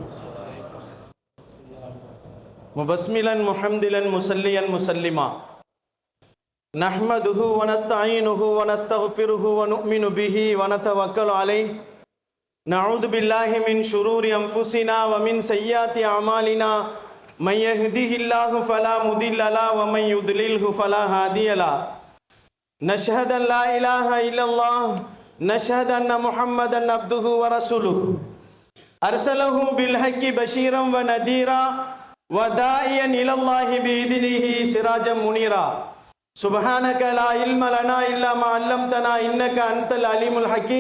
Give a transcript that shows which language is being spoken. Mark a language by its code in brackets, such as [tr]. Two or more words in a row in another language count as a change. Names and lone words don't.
[ar] مبسملا محمدلا مصليا مسلما نحمده ونستعينه ونستغفره ونؤمن به ونتوكل عليه نعوذ بالله من شرور أنفسنا ومن سيئات أعمالنا من يهده الله فلا مضل له ومن يضلله فلا هادي له. نشهد أن لا إله إلا الله نشهد أن محمدا عبده ورسوله أرسله بالحق بشيرا ونذيرا وداعيا إلى الله بإذنه سراجا منيرا. سبحانك لا علم لنا إلا ما علمتنا إنك أنت العليم الحكيم.